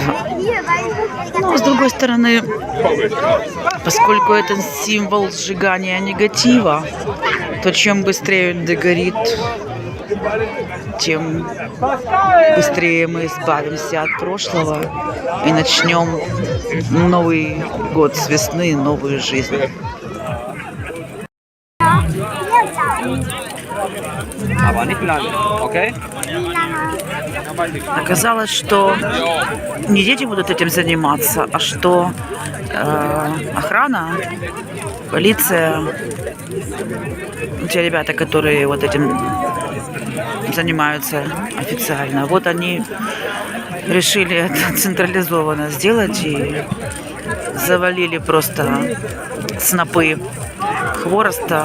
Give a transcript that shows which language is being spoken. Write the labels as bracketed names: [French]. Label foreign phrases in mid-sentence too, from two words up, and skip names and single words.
[Russian] Но с другой стороны, поскольку это символ сжигания негатива, то чем быстрее он догорит, тем быстрее мы избавимся от прошлого и начнем Новый год с весны, новую жизнь. [German] Aber nicht lange, okay? [Russian] Оказалось, что не дети будут этим заниматься, а что охрана, полиция, те ребята, которые вот этим занимаются официально, вот они решили это централизованно сделать и завалили просто снопы хвороста.